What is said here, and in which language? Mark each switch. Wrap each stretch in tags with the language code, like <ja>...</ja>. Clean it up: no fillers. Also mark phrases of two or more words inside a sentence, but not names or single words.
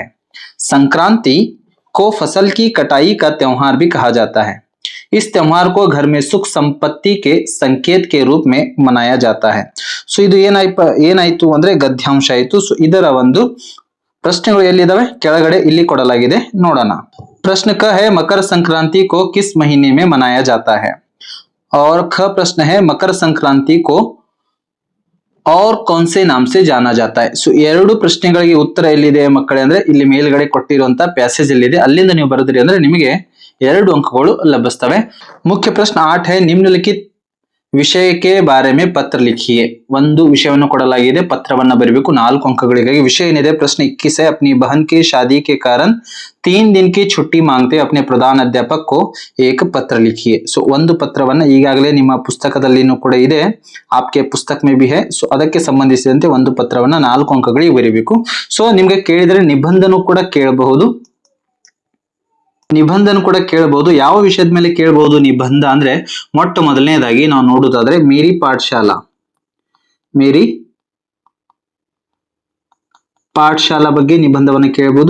<hi>संक्रांति को फसल की कटाई का त्योहार भी कहा जाता है. इस त्योहार को घर में सुख संपत्ति के संकेत के रूप में मनाया जाता है.</hi> <kn>ಸೊ ಇದು ಏನಾಯ್ತು ಅಂದ್ರೆ ಗದ್ಯಾಂಶ ಆಯ್ತು. ಸೊ ಇದರ ಒಂದು ಪ್ರಶ್ನೆಗಳು ಎಲ್ಲಿದಾವೆ ಕೆಳಗಡೆ ಇಲ್ಲಿ ಕೊಡಲಾಗಿದೆ, ನೋಡೋಣ.</kn> <hi>प्रश्न क है. मकर संक्रांति को किस महीने में मनाया जाता है. और ख प्रश्न है. मकर संक्रांति को और कौन से नाम से जाना जाता है.</hi> <kn>ಸೊ 2 ಪ್ರಶ್ನೆಗಳಿಗೆ ಉತ್ತರ ಎಲ್ಲಿದೆ ಮಕ್ಕಳೇ ಅಂದ್ರೆ ಇಲ್ಲಿ ಮೇಲ್ಗಡೆ ಕೊಟ್ಟಿರುವಂತ ಪ್ಯಾಸೇಜ್ ಎಲ್ಲಿದೆ ಅಲ್ಲಿಂದ ನೀವು ಬರೆದ್ರಿ ಅಂದ್ರೆ ನಿಮಗೆ 2 ಅಂಕಗಳು ಲಭಿಸ್ತವೆ. ಮುಖ್ಯ ಪ್ರಶ್ನೆ 8 है.</kn> <hi>निम्नलिखित विषय के बारे में पत्र लिखिए.</hi> <kn>ಒಂದು ವಿಷಯವನ್ನು ಕೊಡಲಾಗಿದೆ, ಪತ್ರವನ್ನ ಬರೆಯಬೇಕು. 4 ಅಂಕಗಳಿಗಾಗಿ. ವಿಷಯ ಏನಿದೆ</kn> <hi>प्रश्न 21 है. अपनी बहन की शादी के कारण 3 दिन की छुट्टी मांगते अपने प्रधान अध्यापक को एक पत्र लिखिए.</hi> <kn>ಸೊ ಒಂದು ಪತ್ರವನ್ನ ಈಗಾಗಲೇ ನಿಮ್ಮ ಪುಸ್ತಕದಲ್ಲಿನೂ ಕೂಡ ಇದೆ,</kn> <hi>आपके पुस्तक में भी है.</hi> <kn>ಸೊ ಅದಕ್ಕೆ ಸಂಬಂಧಿಸಿದಂತೆ ಒಂದು ಪತ್ರವನ್ನ 4 ಅಂಕಗಳಿಗೆ ಬರೆಯಬೇಕು. ಸೊ ನಿಮಗೆ ಕೇಳಿದರೆ ನಿಬಂಧನೂ ಕೂಡ ಕೇಳಬಹುದು. ಯಾವ ವಿಷಯದ ಮೇಲೆ ಕೇಳಬಹುದು ನಿಬಂಧ ಅಂದ್ರೆ ಮೊಟ್ಟ ಮೊದಲನೇದಾಗಿ ನಾವು ನೋಡುವುದಾದ್ರೆ</kn> <hi>मेरी पाठशाला</hi> <kn>ಬಗ್ಗೆ ನಿಬಂಧವನ್ನ ಕೇಳಬಹುದು.</kn>